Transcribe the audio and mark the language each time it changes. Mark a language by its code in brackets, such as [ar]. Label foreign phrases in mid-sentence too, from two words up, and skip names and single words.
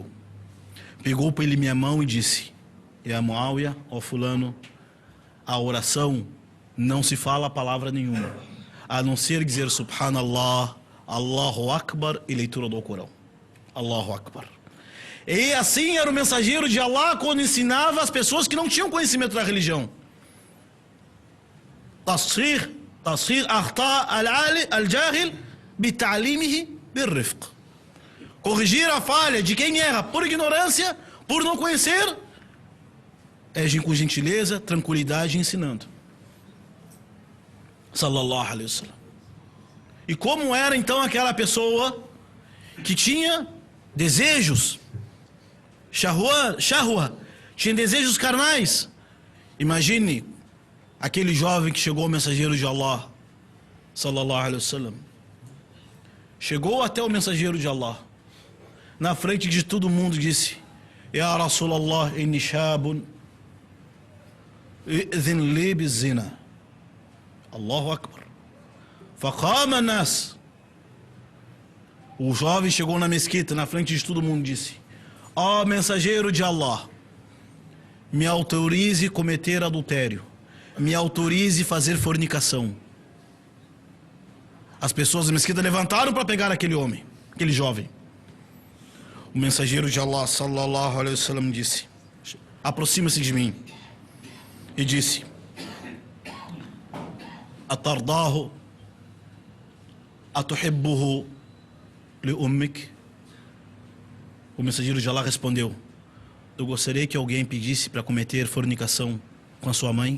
[pt] Pegou por ele minha mão e disse: a Muawiyah, ó fulano, a oração não se fala palavra nenhuma, a não ser dizer [ar] سبحان الله، الله أكبر [pt] e leitura do Corão. [ar] الله أكبر. [pt] E assim era o mensageiro de Allah quando ensinava as pessoas que não tinham conhecimento da religião. [ar] تصحيح أخطاء الجاهل بتعليمه بالرفق. [pt] Corrigir a falha de quem erra por ignorância, por não conhecer, é com gentileza, tranquilidade, ensinando. [ar] صلى الله عليه وسلم. [pt] E como era então aquela pessoa que tinha desejos, shahwa, tinha desejos carnais? Imagine aquele jovem que chegou ao mensageiro de Allah, [ar] صلى الله عليه وسلم. [pt] Chegou até o mensageiro de Allah, na frente de todo mundo disse: [ar] يا رسول الله، إني شاب ائذن لي بالزنا. الله أكبر. فقام الناس. [pt] O jovem chegou na mesquita, na frente de todo mundo, disse: ó mensageiro de Allah, me autorize cometer adultério, me autorize fazer fornicação. As pessoas da mesquita levantaram para pegar aquele homem, aquele jovem. O mensageiro de Allah, [ar] صلى الله عليه وسلم, [pt] disse: aproxima-se de mim. E disse: [ar] أترضاه أتحبه لأمك? [pt] O mensageiro de Allah respondeu: eu gostaria que alguém pedisse para cometer fornicação com a sua mãe?